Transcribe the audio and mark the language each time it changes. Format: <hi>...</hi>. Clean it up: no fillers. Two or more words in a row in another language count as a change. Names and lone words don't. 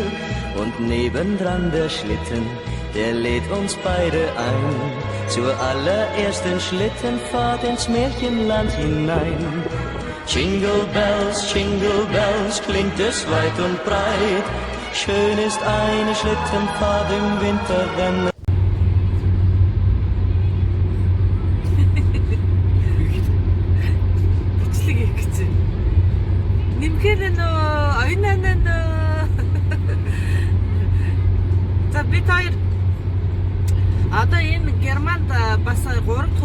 <de>Und nebendran der Schlitten, der lädt uns beide ein. Zur allerersten Schlittenfahrt ins Märchenland hinein.</de> <en>Jingle bells,</en> <de>klingt es weit und breit. Schön ist eine Schlittenfahrt im Winter, wenn</de> <mn>За бид хоёр одоо энэ Германд бас 3 дахь</mn>